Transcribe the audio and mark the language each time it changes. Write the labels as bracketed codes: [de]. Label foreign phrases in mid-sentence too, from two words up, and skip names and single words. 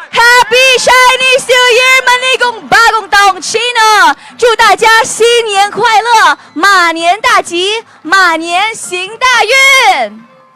[en] Happy Chinese New Year! [tl] Manigong bagong taong Chino! [zh] 祝大家新年快乐，马年大吉，马年行大运！